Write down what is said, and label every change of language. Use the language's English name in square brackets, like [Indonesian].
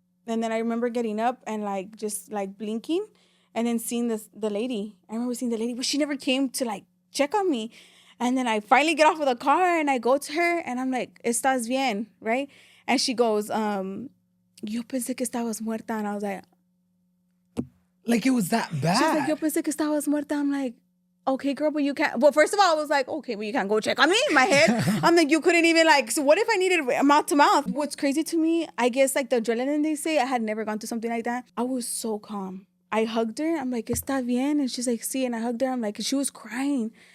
[English] And then I remember getting up and like just like blinking and then seeing the lady. I remember seeing the lady, but she never came to like check on me. And then I finally get off of the car and I go to her and I'm like, ¿Estás bien? Right? [Spanish] And she goes, yo pensé que estabas muerta. [English] And I was like it was that bad. [Spanish] She's like, yo pensé que estabas muerta. [English] I'm like, okay, girl, but you can't. Well, first of all, I was like, okay, but you can't go check on me in my head. I'm like, you couldn't even like, so what if I needed mouth to mouth? What's crazy to me, I guess like the adrenaline they say, I had never gone through something like that. I was so calm. I hugged her. I'm like, ¿Está bien? And she's like, sí. And I hugged her. I'm like, she was crying.